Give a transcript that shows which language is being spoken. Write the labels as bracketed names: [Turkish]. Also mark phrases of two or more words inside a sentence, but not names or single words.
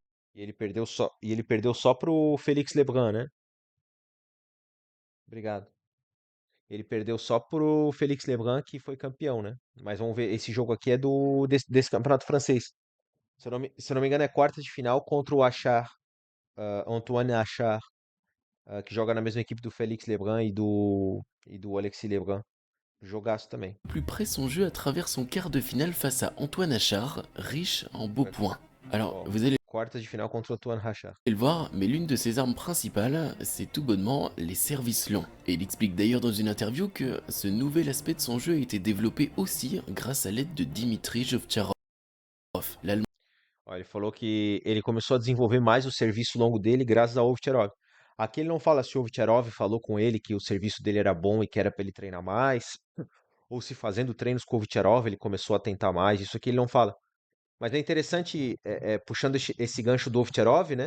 [Portuguese] E ele perdeu só pro Félix Lebrun, né? Obrigado. Ele perdeu só pro Félix Lebrun, que foi campeão, né? Mas vamos ver, esse jogo aqui é desse Campeonato Francês. Se eu não me engano, é quarta de final contra o Achar, Antoine Achar, que joga na mesma equipe do Félix Lebrun e do Alexis Lebrun. Jogaço também. [French] plus près son jeu à travers son quart de finale face à Antoine Achard, riche en beaux points. Alors, [Portuguese] Ó, [French] vous allez [Portuguese] quartas de final contra o Antoine Achar. [French] le voir, mais l'une de ses armes principales, c'est tout bonnement les services longs. Et il explique d'ailleurs dans une interview que ce nouvel aspect de son jeu a été développé aussi grâce à l'aide de Dimitri Jovcharov, l'allemand. [Portuguese] Ó, ele falou que ele começou a desenvolver mais o serviço longo dele graças ao Ovtcharov. Aqui ele não fala se o Ovtcharov falou com ele que o serviço dele era bom e que era para ele treinar mais, ou se fazendo treinos com o Ovtcharov ele começou a tentar mais. Isso aqui ele não fala. Mas é interessante, puxando esse gancho do Ovtcharov, né?